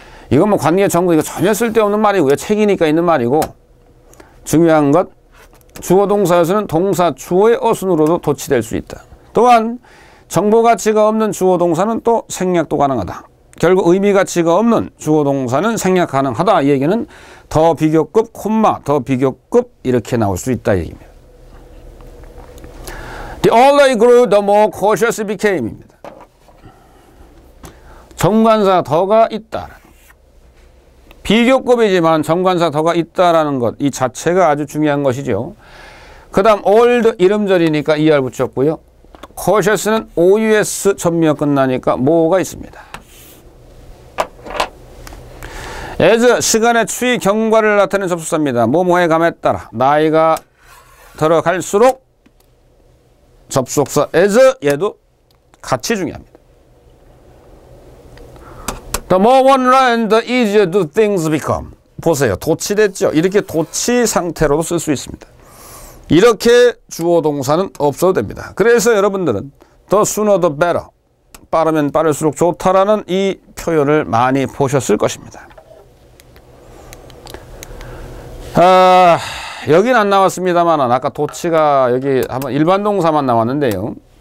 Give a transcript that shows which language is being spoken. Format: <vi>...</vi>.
<ko>이건 뭐 관계 정보 이거 전혀 쓸데없는 말이고요. 책이니까 있는 말이고 중요한 것 주어 동사에서는 동사 주어의 어순으로도 도치될 수 있다. 또한 정보 가치가 없는 주어 동사는 또 생략도 가능하다. 결국 의미 가치가 없는 주어 동사는 생략 가능하다. 이 얘기는 더 비교급 콤마 더 비교급 이렇게 나올 수 있다 이 얘기입니다.</ko> <en>The older he grew, the more cautious he became입니다.</en> <ko>정관사 더가 있다. 비교급이지만 정관사 더가 있다라는 것, 이 자체가 아주 중요한 것이죠. 그 다음 old 이름절이니까 er 붙였고요. cautious는 OUS 전미어 끝나니까 뭐가 있습니다. as 시간의 추이 경과를 나타내는 접속사입니다. 뭐뭐의 감에 따라 나이가 들어갈수록 접속사 as 얘도 같이 중요합니다.</ko> <en>The more one learns, the easier do things become.</en> <ko>보세요. 도치됐죠? 이렇게 도치 상태로도 쓸 수 있습니다. 이렇게 주어 동사는 없어도 됩니다. 그래서 여러분들은</ko> <en>the sooner the better,</en> <ko>빠르면 빠를수록 좋다라는 이 표현을 많이 보셨을 것입니다. 여긴 안 나왔습니다만 아까 도치가 여기 한번 일반 동사만 나왔는데요.</ko>